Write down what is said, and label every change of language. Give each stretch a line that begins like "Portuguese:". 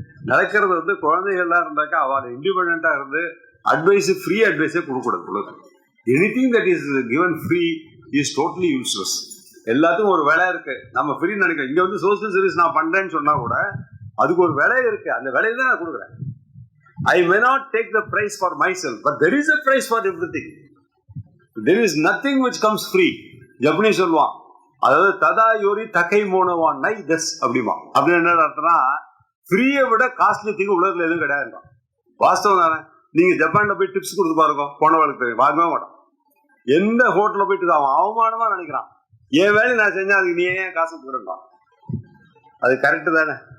Tamil: நடக்கிறது வந்து குழந்தைகள்லாம் இருந்தாக்கா அவள் இண்டிபெண்டா இருந்து advice, free அட்வைஸே கொடுக்கூடாது.
English: Anything that is given free is totally useless.
Tamil: எல்லாத்துக்கும் ஒரு வேலை இருக்கு. நம்ம ஃப்ரீ நினைக்கிறோம். இங்க வந்து சோசியல் சர்வீஸ் நான் பண்றேன்னு சொன்னா கூட அதுக்கு ஒரு வேலை இருக்கு. அந்த வேலையை தான் நான் கொடுக்குறேன்.
English: I may not take the price for myself, but there is a price for everything. There is nothing which comes free.
Tamil: ஜப்பனி சொல்லுவான், அதாவது
Japanese: ததா யோரி தகை மோனவான் நை தஸ்
Tamil: அப்படிமா. அப்படின்னு என்ன அர்த்தம்னா, ஃப்ரீயை விட காஸ்ட்லி திங்க் உலகத்துல எதுவும் கிடையாது. வாஸ்தவம் தானே? நீங்க ஜப்பான்ல போய் டிப்ஸ் கொடுத்து பாருங்க, போனவளுக்கு தெரியும், வாங்கவே மாட்டான். எந்த ஹோட்டல்ல போயிட்டு அவன் அவமானமா நினைக்கிறான், என் வேலை நான் செஞ்சா அதுக்கு நீ ஏன் காசு கொடுக்கலாம்? அது கரெக்டு தானே?